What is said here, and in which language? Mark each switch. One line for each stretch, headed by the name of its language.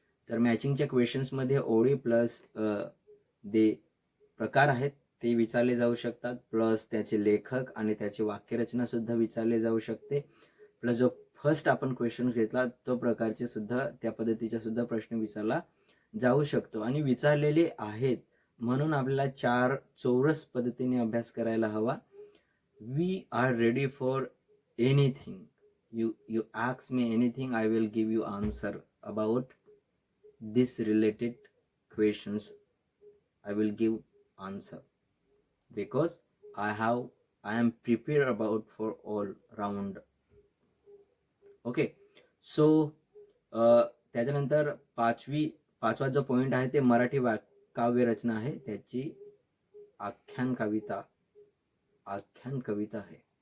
Marathi: तर मॅचिंगच्या क्वेश्चन्समध्ये ओळी प्लस जे प्रकार आहेत ते विचारले जाऊ शकतात, प्लस त्याचे लेखक आणि त्याची वाक्यरचना सुद्धा विचारले जाऊ शकते. प्लस जो फर्स्ट आपण क्वेश्चन घेतला तो प्रकारचे सुद्धा त्या पद्धतीचा सुद्धा प्रश्न विचारला जाऊ शकतो आणि विचारलेले आहेत. म्हणून आपल्याला 4 चौरस पद्धतीने अभ्यास करायला हवा.
English: We are ready for anything. You ask me anything, I will give you answer about this related questions. I will give answer because I am prepared about for all round.
Marathi: Okay, so त्याच्यानंतर पाचवा जो point आहे ते मराठी काव्य रचना आहे, त्याची आख्यान कविता आहे.